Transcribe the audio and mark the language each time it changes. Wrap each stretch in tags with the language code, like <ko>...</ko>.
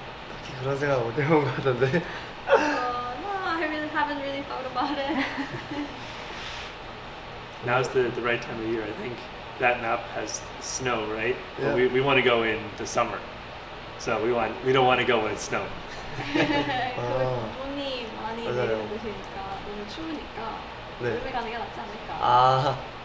<ko>딱히 그런 생각 못 해본 것 같은데.</ko> <en>No, I really haven't really thought about it. Now's the right time of year. I think that map has snow, right? Yeah. But we want to go in the summer, so we don't want to go when it's snowing.</en> <ko>눈이 많이 맞아요. 내리시니까 너무 추우니까 네. 여름에 가는 게 낫지 않을까?</ko>